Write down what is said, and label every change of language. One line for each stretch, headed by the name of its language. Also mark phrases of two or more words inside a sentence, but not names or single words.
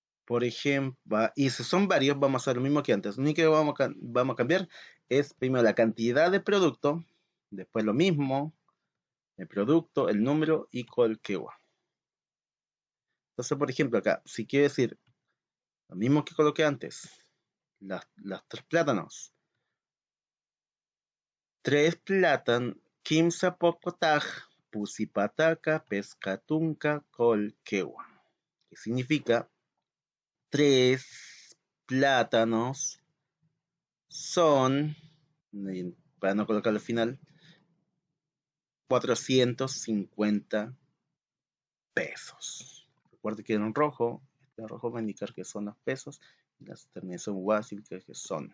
Spanish: Por ejemplo, y si son varios, vamos a hacer lo mismo que antes. Lo único que vamos a cambiar es primero la cantidad de producto, después lo mismo, el producto, el número y colquegua. Entonces, por ejemplo, acá, si quiero decir lo mismo que coloqué antes, las tres plátanos. Tres plátanos,
Aymara: kimsa pocotaj, pusipataca, pescatunca, colquegua.
Spanish: Que significa tres plátanos son, para no colocarlo al final, 450 pesos. Recuerde que en rojo, este rojo va a indicar que son los pesos y las terminaciones guas significa que son.